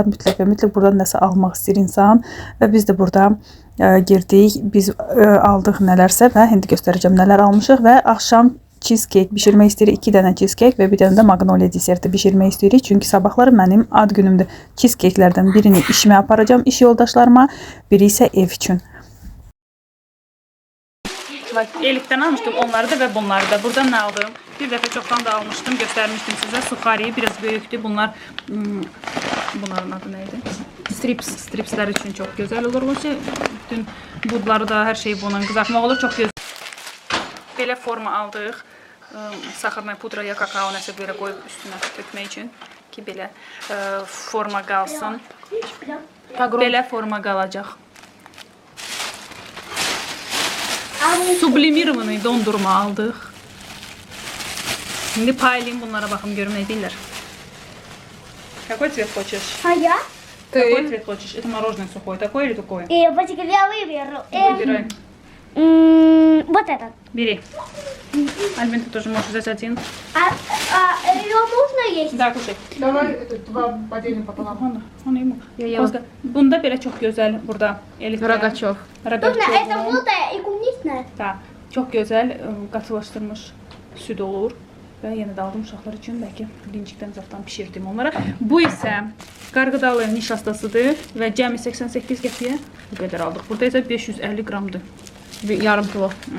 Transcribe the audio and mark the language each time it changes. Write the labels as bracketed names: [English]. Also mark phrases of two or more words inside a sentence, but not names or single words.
[Azerbaijani] Mütləq və mütləq buradan nəsə almaq istəyir insan və biz də burada girdik. Biz aldıq nələrsə və indi göstərəcəm nələr almışıq və axşam cheesecake bişirmək istəyirik. 2 dənə cheesecake və bir dənə də magnolia deserti bişirmək istəyirik. Çünki sabahları mənim ad günümdür. Cheesecakelərdən birini işimə aparacağam iş yoldaşlarıma, biri isə ev üçün. [Turkish] Elif'ten almıştım onları da ve bunları da. Buradan ne aldım? Bir defa çoktan da almıştım. Göstermiştim size. Sukhari biraz büyüktü. Bunlar bunların adı neydi? Strips. Stripsler için çok güzel olur. Bütün budları da her şey bunun kızartmak olur. Çok güzel. Böyle forma aldık. [Azerbaijani] Saxarla pudra ya kakao nəsə belə qoyub üstünə tökmək üçün ki belə forma qalsın. Belə forma qalacaq. [Turkish] Sublimированный dondurma aldık. Şimdi paylayayım bunlara bakın görüm ne değiller. [Russian] Какой цвет хочешь? А я? Какой цвет хочешь? Это мороженое сухое, такое или такое? Почекай, я выберу. Выбирай. Вот этот. Бери. Альбин, ты тоже можешь взять один. Ее можно есть? Да, кушай. Давай два поделим пополам. [Azerbaijani] Onu yumuk. Bunda belə çox gözəl burada. Rogaçov. [Russian] Точно, это желтая и клубничная. [Azerbaijani] Da, çox gözəl qatılaşdırmış süd olur. Və yenə də aldım uşaqlar üçün, bəlkə lincikdən zaxtan pişirdim onlara. Bu isə qarğıdalı nişastasıdır və cəmi 88 qəpiyə bu qədər aldıq. Burada isə 550 qramdır. Yarım kilo.